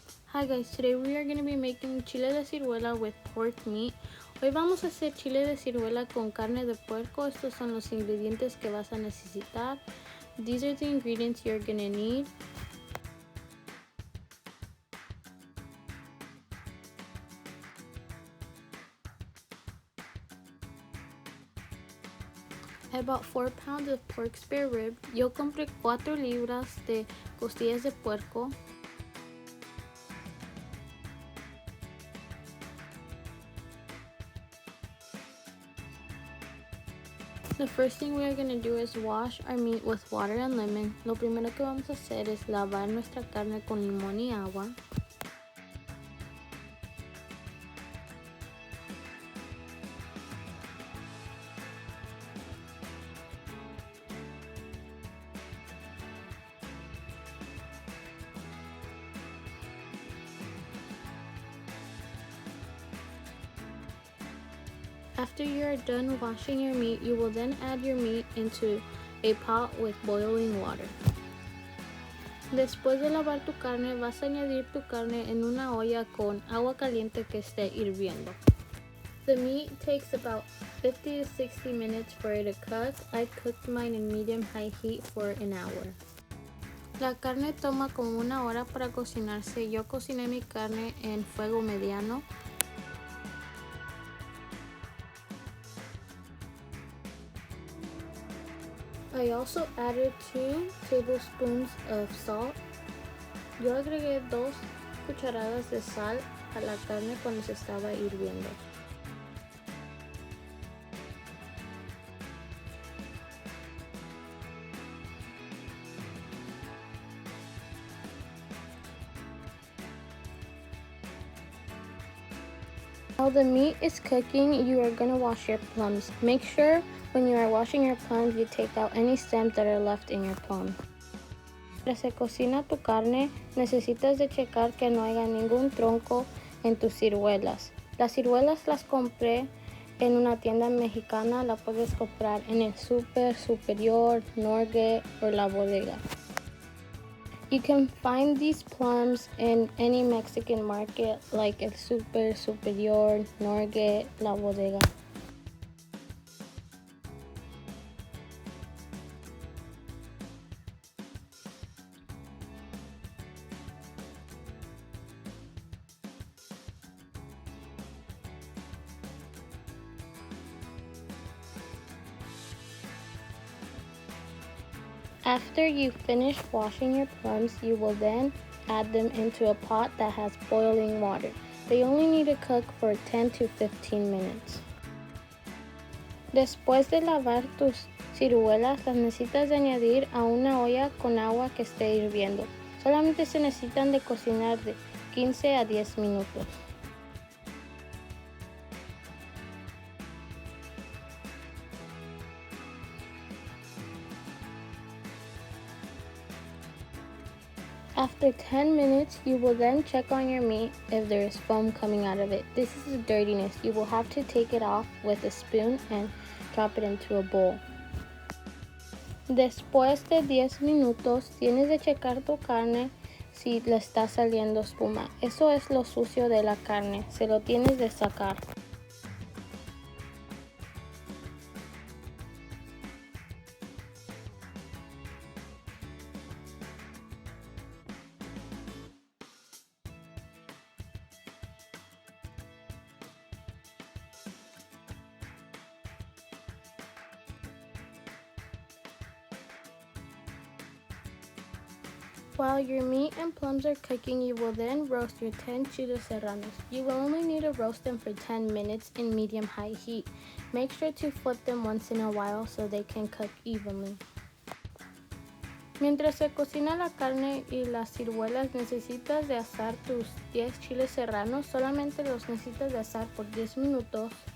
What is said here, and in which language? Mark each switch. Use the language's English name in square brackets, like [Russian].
[English] Hi guys, today we are going to be making chile de ciruela with pork meat. [Spanish] Hoy vamos a hacer chile de ciruela con carne de puerco. Estos son los ingredientes que vas a necesitar. [English] These are the ingredients you're going to need. I bought 4 pounds of pork spare rib. [Spanish] Yo compré 4 libras de costillas de puerco. [English] The first thing we are going to do is wash our meat with water and lemon. [Spanish] Lo primero que vamos a hacer es lavar nuestra carne con limón y agua. [English] After you are done washing your meat, you will then add your meat into a pot with boiling water. [Spanish] Después de lavar tu carne, vas a añadir tu carne en una olla con agua caliente que esté hirviendo. [English] The meat takes about 50 to 60 minutes for it to cook. I cooked mine in medium-high heat for an hour. [Spanish] La carne toma como una hora para cocinarse. Yo cociné mi carne en fuego mediano. [English] I also added 2 tablespoons of salt. [Spanish] Yo agregué 2 cucharadas de sal a la carne cuando se estaba hirviendo. [English] While the meat is cooking, you are going to wash your plums. Make sure when you are washing your plums, you take out any stems that are left in your plum. [Spanish] Mientras se cocina tu carne, necesitas de checar que no haya ningún tronco en tus ciruelas. Las ciruelas las compré en una tienda mexicana. La puedes comprar en el Super, Superior, Norge o la bodega. [English] You can find these plums in any Mexican market like El Super, Superior, Norge, la bodega. After you finish washing your plums, you will then add them into a pot that has boiling water. They only need to cook for 10 to 15 minutes. [Spanish] Después de lavar tus ciruelas, las necesitas de añadir a una olla con agua que esté hirviendo. Solamente se necesitan de cocinar de 15 a 10 minutos. [English] After 10 minutes, you will then check on your meat if there is foam coming out of it. This is dirtiness. You will have to take it off with a spoon and drop it into a bowl. [Spanish] Después de 10 minutos, tienes de checar tu carne si le está saliendo espuma. Eso es lo sucio de la carne. Se lo tienes de sacar. [English] While your meat and plums are cooking, you will then roast your 10 chiles serranos. You will only need to roast them for 10 minutes in medium-high heat. Make sure to flip them once in a while so they can cook evenly. [Spanish] Mientras se cocina la carne y las ciruelas, necesitas de asar tus 10 chiles serranos. Solamente los necesitas de asar por 10 minutos.